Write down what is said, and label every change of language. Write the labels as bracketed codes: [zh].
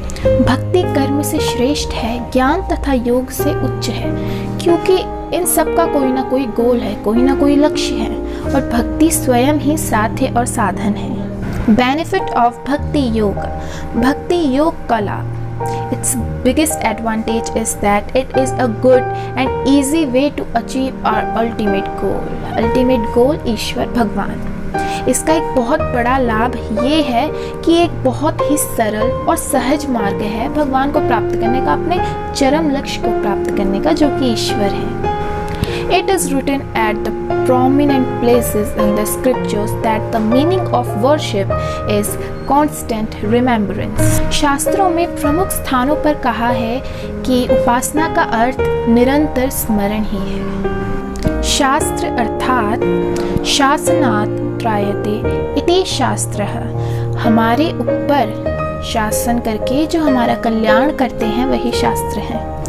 [hi] भक्ति कर्म से श्रेष्ठ है, ज्ञान तथा योग से उच्च है, क्योंकि इन सब का कोई ना कोई गोल है, कोई ना कोई लक्ष्य है, और भक्ति स्वयं ही साध्य और साधन है। [en] benefit of [hi] भक्ति योग। भक्ति योग का लाभ। [en] Its biggest advantage is that it is a good and easy way to achieve our ultimate goal. [hi] Ultimate goal ईश्वर भगवान। इसका एक बहुत बड़ा लाभ ये है कि एक बहुत ही सरल और सहज मार्ग है भगवान को प्राप्त करने का, अपने चरम लक्ष्य को प्राप्त करने का, जो कि ईश्वर है। [en] It is written at the prominent places in the scriptures that the meaning of worship is constant remembrance. [hi] शास्त्रों में प्रमुख स्थानों पर कहा है कि उपासना का अर्थ निरंतर स्मरण ही है। शास्त्र अर्थात [sa] शासनात् त्रायते इति शास्त्रः। [hi] हमारे ऊपर शासन करके जो हमारा कल्याण करते हैं वही शास्त्र हैं।